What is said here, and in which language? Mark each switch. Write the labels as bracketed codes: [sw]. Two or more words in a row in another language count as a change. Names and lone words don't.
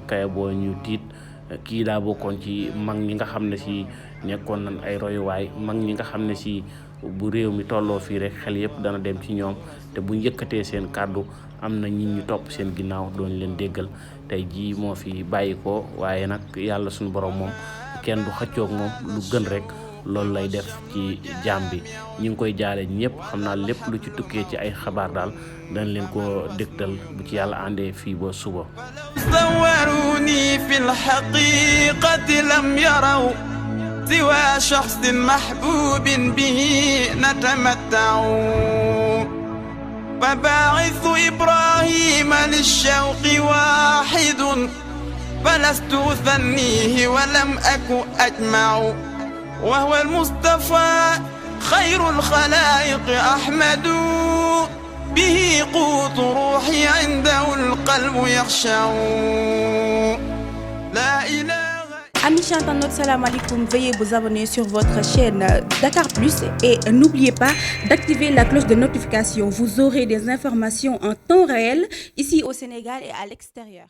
[wo] kay boo ñu tiit kii daa bokkoon ci mag ñi nga xam ne si nekkoon nañ ay royuwaay mag ñi nga xam ne si bu réew mi tolloo fii rek xel yëpp dana dem ci ñoom te bu njëkkatee seen kàddu am na nit ñu topp seen ginnaaw doon leen déggal tey jii moo fi bàyyi ko waaye nag yàlla suñu borom moom kenn du xëccoog moom lu gën rek loolu lay def ci jaam bi ñu ngi koy jaale ñëpp xam naa lépp lu ci tukkee ci ay xabaar daal dañ leen ko dégtal bu ci yàlla àndee fii ba suba. [ar] صوروني في الحقيقة لم يروا سوى شخص محبوب به نتمتع فباعث إبراهيم للشوق واحد فلست أثنيه ولم أك أجمع وهو المصطفى خير الخلائق أحمد به قوت روحي عنده القلب يخشع لا إله. [fr] Amis internautes, [ar] سلام عليكم. [fr] Veuillez vous abonner sur votre chaîne Dakar Plus et n'oubliez pas d'activer la cloche de notification. Vous aurez des informations en temps réel ici au Sénégal et à l'extérieur.